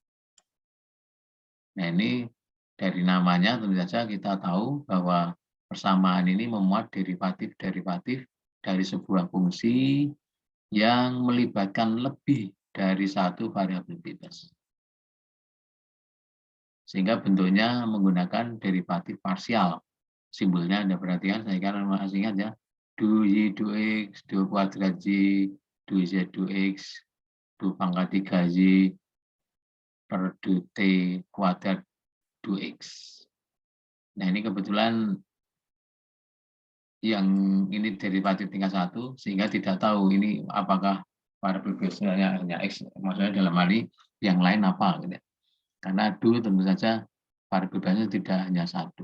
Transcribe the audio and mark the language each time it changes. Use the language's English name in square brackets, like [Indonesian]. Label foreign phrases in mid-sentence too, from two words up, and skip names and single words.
[Indonesian] Nah, ini dari namanya tentu saja kita tahu bahwa persamaan ini memuat derivatif-derivatif dari sebuah fungsi yang melibatkan lebih dari satu variabel bebas. Sehingga bentuknya menggunakan derivatif parsial. Simbolnya Anda perhatikan, saya kira masih ingat ya. Du Y, du X, du kuadrat Y, du Z, du X, du pangkat 3Y, per du T kuadrat du X. Nah, ini kebetulan yang ini derivatif tingkat 1, sehingga tidak tahu ini apakah variabel bebasnya hanya X, maksudnya dalam hal ini yang lain apa. Gitu. Karena du tentu saja variabel bebasnya tidak hanya satu.